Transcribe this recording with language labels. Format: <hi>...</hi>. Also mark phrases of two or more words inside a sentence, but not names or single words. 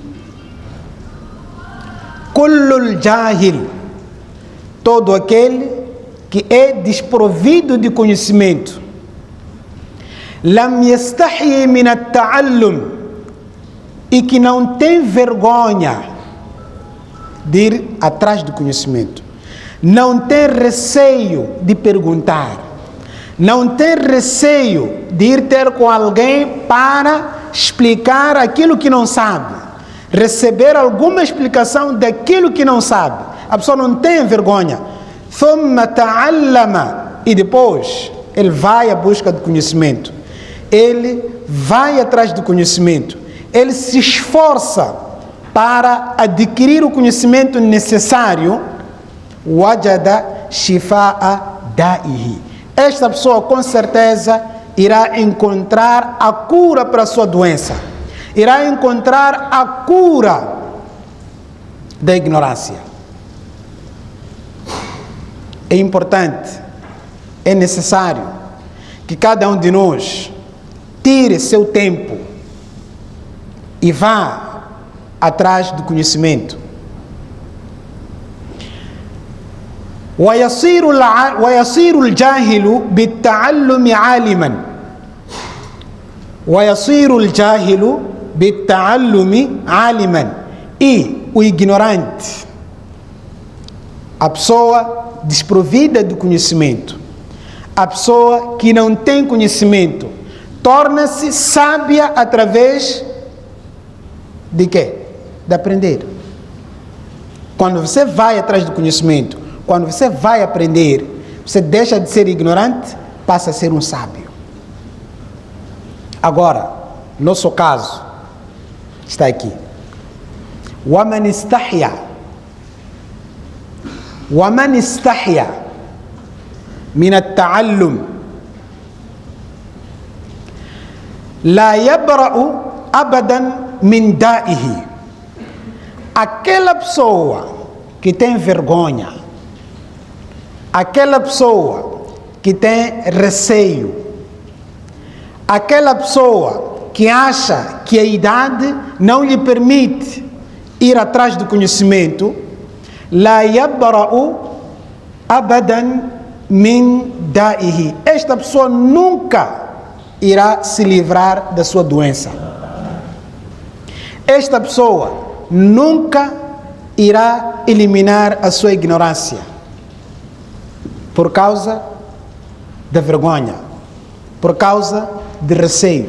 <ar>كل جاهل,</ar> <pt>todo aquele que é desprovido de conhecimento.</pt> <ar>لم يستحي من التعلم,</ar> <pt>e que não tem vergonha de ir atrás do conhecimento, não tem receio de perguntar, não tem receio de ir ter com alguém para explicar aquilo que não sabe, receber alguma explicação daquilo que não sabe. A pessoa não tem vergonha.</pt> <ar>ثم تعلم,</ar> <pt>e depois ele vai à busca do conhecimento, ele vai atrás do conhecimento, ele se esforça para adquirir o conhecimento necessário.</pt> <ar>وجد شفاء دائه,</ar> <pt>esta pessoa com certeza irá encontrar a cura para a sua doença, irá encontrar a cura da ignorância. É importante, é necessário que cada um de nós tire seu tempo e vá atrás do conhecimento.</pt> <ar>ويصير الجاهل بالتعلم عالما ويصير الجاهل بالتعلم عالما.</ar> <pt>E o ignorante, a pessoa desprovida do conhecimento, a pessoa que não tem conhecimento, torna-se sábia através de quê? De aprender. Quando você vai atrás do conhecimento, quando você vai aprender, você deixa de ser ignorante, passa a ser um sábio. Agora, nosso caso está aqui.</pt> <ar>وَمَنِ اسْتَحْيَا مِنَ التَّعَلُّمِ لَا يَبْرَأُ أَبَدًا مِنْ دَائِهِ.</ar> <pt>Aquela pessoa que tem vergonha, aquela pessoa que tem receio, aquela pessoa que acha que a idade não lhe permite ir atrás do conhecimento,</pt> <ar>لا يبرأ أبدا من دائه,</ar> <pt>esta pessoa nunca irá se livrar da sua doença. Esta pessoa nunca irá eliminar a sua ignorância por causa da vergonha, por causa de receio.</pt>